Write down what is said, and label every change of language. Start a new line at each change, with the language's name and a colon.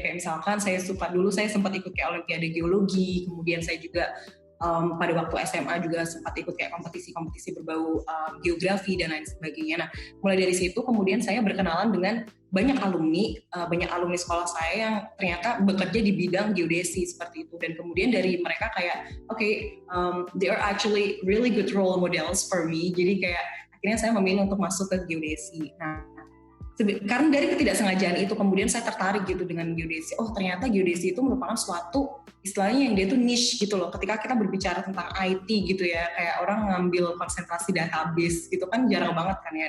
Indonesian: Kayak misalkan saya suka dulu saya sempat ikut kayak olimpiade geologi, kemudian saya juga pada waktu SMA juga sempat ikut kayak kompetisi-kompetisi berbau geografi dan lain sebagainya. Nah, mulai dari situ kemudian saya berkenalan dengan banyak alumni sekolah saya yang ternyata bekerja di bidang geodesi seperti itu. Dan kemudian dari mereka kayak,
English: they are actually really good role models for me.
Indonesian: Jadi kayak akhirnya saya memilih untuk masuk ke geodesi. Nah, karena dari ketidaksengajaan itu kemudian saya tertarik gitu dengan geodesi. Oh, ternyata geodesi itu merupakan suatu istilahnya yang dia tuh niche gitu loh. Ketika kita berbicara tentang IT gitu ya, kayak orang ngambil konsentrasi database gitu kan jarang banget kan ya.